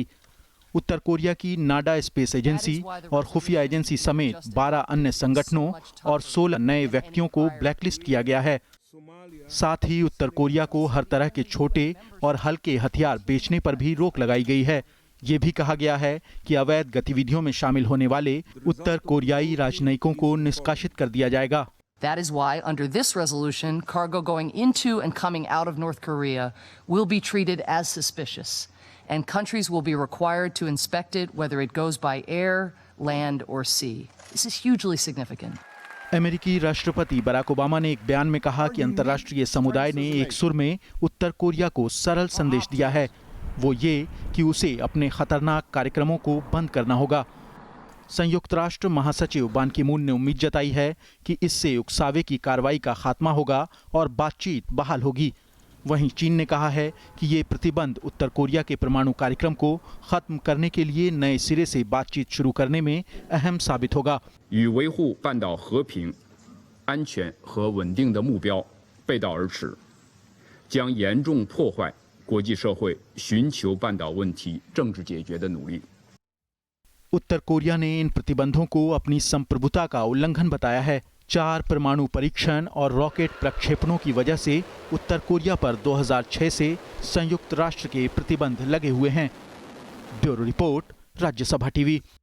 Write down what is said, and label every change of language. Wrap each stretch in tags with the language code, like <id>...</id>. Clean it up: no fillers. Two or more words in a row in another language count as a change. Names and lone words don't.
<hi>उत्तर कोरिया की नाडा स्पेस एजेंसी और खुफिया एजेंसी समेत 12 अन्य संगठनों और 16 नए व्यक्तियों को ब्लैकलिस्ट किया गया है। साथ ही उत्तर कोरिया को हर तरह के छोटे और हल्के हथियार बेचने पर भी रोक लगाई गई है। ये भी कहा गया है कि अवैध गतिविधियों में शामिल होने वाले उत्तर कोरियाई राजनयिकों को निष्कासित कर दिया जाएगा।</hi> <en>That is why, under this resolution, cargo going into and coming out of North Korea will be treated as suspicious, and countries will be required to inspect it, whether it goes by air, land, or sea. This is hugely significant.</en> <hi>अमेरिकी राष्ट्रपति बराक ओबामा ने एक बयान में कहा कि अंतर्राष्ट्रीय समुदाय ने एक सुर में उत्तर कोरिया को सरल संदेश दिया है, वो ये कि उसे अपने खतरनाक कार्यक्रमों को बंद करना होगा। संयुक्त राष्ट्र महासचिव बान की मून ने उम्मीद जताई है कि इससे उकसावे की कार्रवाई का खात्मा होगा और बातचीत बहाल होगी। वहीं चीन ने कहा है कि ये प्रतिबंध उत्तर कोरिया के परमाणु कार्यक्रम को खत्म करने के लिए नए सिरे से बातचीत शुरू करने में अहम साबित होगा।</hi> <zh>与维护半岛和平、安全和稳定的目标背道而驰，将严重破坏国际社会寻求半岛问题政治解决的努力。</zh> <hi>उत्तर कोरिया ने इन प्रतिबंधों को अपनी संप्रभुता का उल्लंघन बताया है। 4 परमाणु परीक्षण और रॉकेट प्रक्षेपणों की वजह से उत्तर कोरिया पर 2006 से संयुक्त राष्ट्र के प्रतिबंध लगे हुए हैं। ब्यूरो रिपोर्ट, राज्यसभा टीवी।</hi>